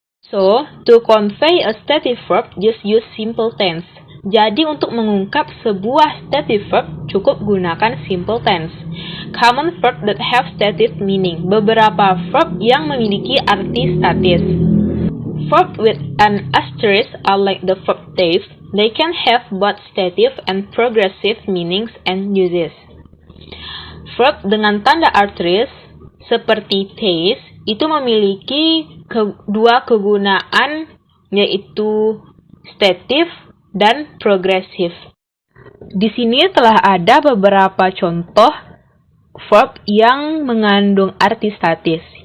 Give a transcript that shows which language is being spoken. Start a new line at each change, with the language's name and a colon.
English: So, to convey a stative verb, just use simple tense.
Indonesian: Jadi untuk mengungkap sebuah stative verb, cukup gunakan simple tense.
English: Common verb that have stative meaning.
Indonesian: Beberapa verb yang memiliki arti statis.
English: Verb with an asterisk are like the verb taste. They can have both stative and progressive meanings and uses.
Indonesian: Verb dengan tanda asterisk seperti taste itu memiliki dua kegunaan, yaitu statif dan progresif. Di sini telah ada beberapa contoh verb yang mengandung arti statis.